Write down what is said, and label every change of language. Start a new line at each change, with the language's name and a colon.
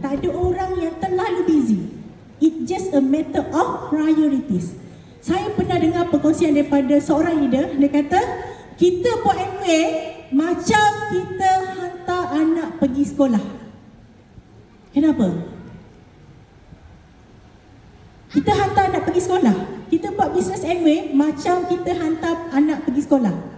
Malay: Tak ada orang yang terlalu busy.
English: It's just a matter of priorities.
Malay: Saya pernah dengar perkongsian daripada seorang leader. Dia kata, kita buat MK macam kita hantar anak pergi sekolah. Kenapa? Kita hantar anak pergi sekolah. Kita buat bisnes Amway macam kita hantar anak pergi sekolah.